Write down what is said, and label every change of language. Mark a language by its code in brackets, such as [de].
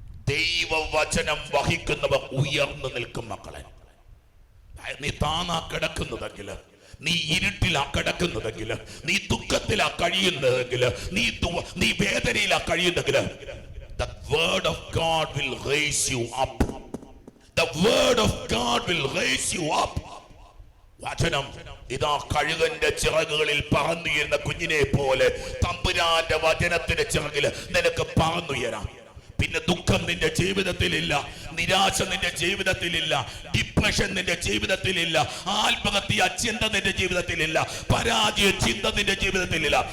[ml] ദൈവവചനം വഹിക്കുന്നവർ ഉയർന്നു നിൽക്കും. മക്കളെ, നീ താനാ കിടക്കുന്നതെങ്കിൽ, നീ ഇരുട്ടിലാ കിടക്കുന്നതെങ്കിൽ, നീ ദുഃഖത്തിലാ കഴിയുന്നതെങ്കിൽ, നീ വേദനയിലാ കഴിയുന്നെങ്കിൽ, [en] the word of God will raise you up. The word of God will raise you up. [ml] വചനം ഇതാ കഴുകന്റെ ചിറകുകളിൽ പറന്നുയരുന്ന കുഞ്ഞിനെ പോലെ തമ്പുരാന്റെ വചനത്തിന്റെ ചിറകിൽ നിനക്ക് പറന്നുയരാം. പിന്നെ ദുഃഖം നിന്റെ ജീവിതത്തിലില്ല, നിരാശ നിന്റെ ജീവിതത്തിലില്ല, ഡിപ്രഷൻ നിന്റെ ജീവിതത്തിലില്ല, ആത്മഹത്യ ചിന്ത നിന്റെ ജീവിതത്തിലില്ല, പരാജയ ചിന്ത നിന്റെ ജീവിതത്തിലില്ല.